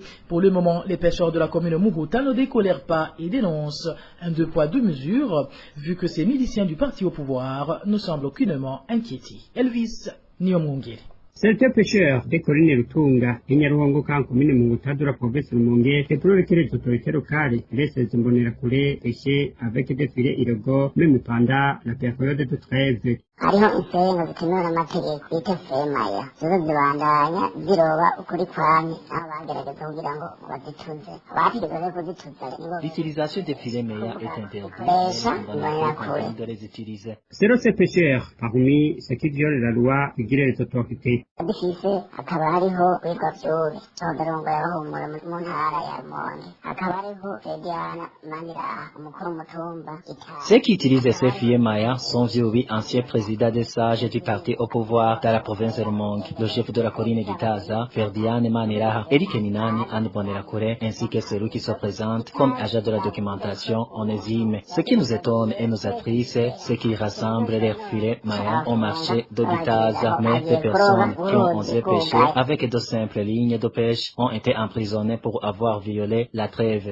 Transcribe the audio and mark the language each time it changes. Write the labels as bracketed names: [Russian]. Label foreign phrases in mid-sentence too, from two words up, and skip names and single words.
[French] Pour le moment, les pêcheurs de la commune Muguta ne décolèrent pas et dénoncent un 2 poids 2 mesures, vu que ces miliciens du parti au pouvoir ne semblent aucunement inquiétés. Elvis Niomungiri. Certains pêcheurs des collines Rutunga et Nyaruongo en commune Muguta de la province de Rumongue déplorent que les autorités locales laissent les Zimbonirakouré pêcher avec des filets illégaux même pendant la période de trêve. [Rundi] hariho insenga zitemewe n'amategeko bita semaya zizo zibandanya ziroba ukuri kwamye aho bagerageza kugira ngo bazituze abategeza rero kuzituza [French] L'utilisation des filets meilleurs est interdite. De les utiliser. Selon ces pêcheurs, parmi ceux qui violent la loi, figurent les autorités. [Rundi] bifise hakaba hariho witwa Vyuri Todorongo yabahumura mu ntara ya Rumonge hakaba hariho Fediana Maniraha umukuru w'umutumba Gitara. [French] Ceux qui utilisent ces filets mayas sont Vyuri, ancien président des sages du parti au pouvoir dans la province de Rumonge, le chef de la colline Gitaza, Ferdinand Maniraha, Eric Minani, Anne Bonnerakure, ainsi que celui qui se présente comme agent de la documentation onésime. Ce qui nous étonne et nous attriste, c'est qu'ils rassemblent leurs filets mayas au marché de Gitaza, mais des personnes qui ont osé pêcher avec de simples lignes de pêche ont été emprisonnées pour avoir violé la trêve.